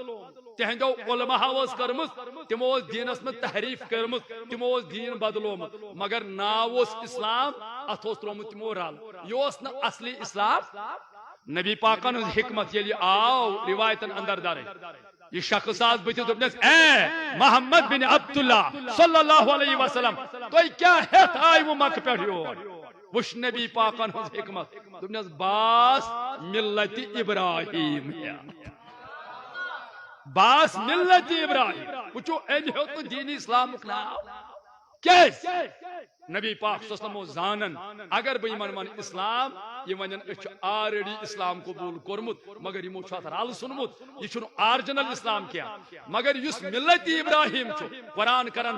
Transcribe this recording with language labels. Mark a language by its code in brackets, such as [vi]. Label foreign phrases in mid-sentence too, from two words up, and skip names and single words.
[ks] تہنٛدیو علماہو ٲس کٔرمٕژ تِمو اوس دیٖنس منٛز تحریٖف کٔرمٕژ تِمو اوس دیٖن بدلومُت مگر ناو اوس اسلام اتھ اوس ترومُت تِمو رل یہِ اوس نہٕ اصلی اسلام نبی پاکن ہٕنٛز حکمت ییٚلہِ آو روایتن اندر درٕج یہ شخص آز بٕتھِس دوٚپنس اے محمد بن عبداللہ [ar] صلی اللہ علیہ وسلم [ks] تُہۍ کیٛاہ ہٮ۪تھ آیوٕ مکہٕ پٮ۪ٹھ یور وٕچھ نبی پاکن ہٕنٛز حکمت دوٚپنس [ar] باس ملت ابراہیم باس ملت ابراہیم [ks] وٕچھو أمۍ ہیوٚت نہٕ دیٖنی اسلامُک ناو کیٛازِ نبی پاک [ar] صلی اللہ علیہ وسلم [ks] اوس زانان اگر بہٕ یِمن ونہٕ اسلام یہِ ونن أسۍ چھِ آلریڈی اسلام قبوٗل کوٚرمُت مگر یِمو چھُ اتھ رل ژھُنمُت یہِ چھُنہٕ آرجنل اسلام کینٛہہ مگر یُس ملت ابراہیم چھُ قرآن کران